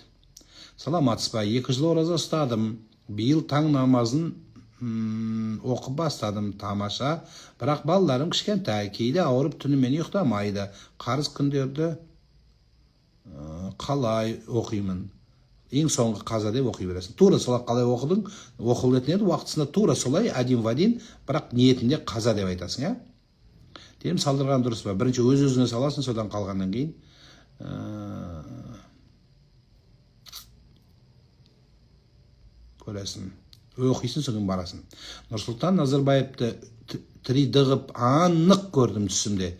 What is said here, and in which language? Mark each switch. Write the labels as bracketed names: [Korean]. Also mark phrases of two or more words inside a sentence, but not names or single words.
[Kazakh] Саламатсыз ба, 2 жыл ораза ұстадым, биыл таң намазын оқып бастадым, тамаша. Бірақ балаларым кішкентай, кейде ауырып түнімен ұйықтамайды. Қарыз күндерді қалай оқимын? Ең соңғы қаза деп оқи бересің. Тура солай қалай оқыдың, оқылатын еді, уақытысында тура солай, [Russian] один в один, [Kazakh] бірақ ниетінде қаза деп айтасың, иә? Дем салдырған дұрыс па? Бірінші өз-өзіңе саласың, содан қалғаннан кейін. Көресің. Оқисың, содан барасың. Нұрсұлтан Назарбаевты тірейді ғып анық көрдім түсімде.